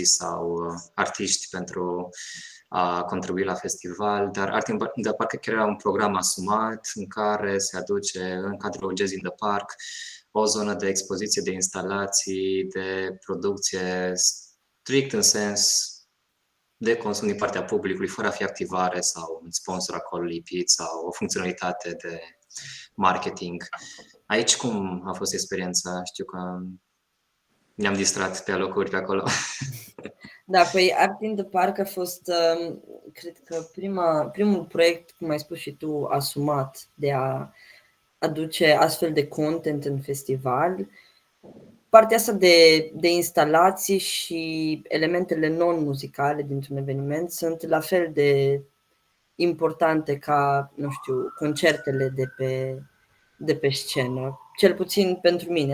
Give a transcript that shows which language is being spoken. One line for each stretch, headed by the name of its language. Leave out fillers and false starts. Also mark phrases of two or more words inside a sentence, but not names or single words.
Romanian: sau artiști pentru a contribui la festival, dar Art in the Park chiar era un program asumat în care se aduce în cadrul Jazz in the Park o zonă de expoziție, de instalații, de producție strict în sens de consum din partea publicului, fără a fi activare sau un sponsor acolo lipit sau o funcționalitate de marketing. Aici cum a fost experiența? Știu că ne-am distrat pe alocuri pe acolo. Da, păi Art in the Park a fost, cred că primul proiect, cum ai spus și tu, asumat de a aduce astfel de content în festival. Partea asta de instalații și elementele non-muzicale dintr-un eveniment sunt la fel de importante ca, nu știu, concertele de pe scenă, cel puțin pentru mine.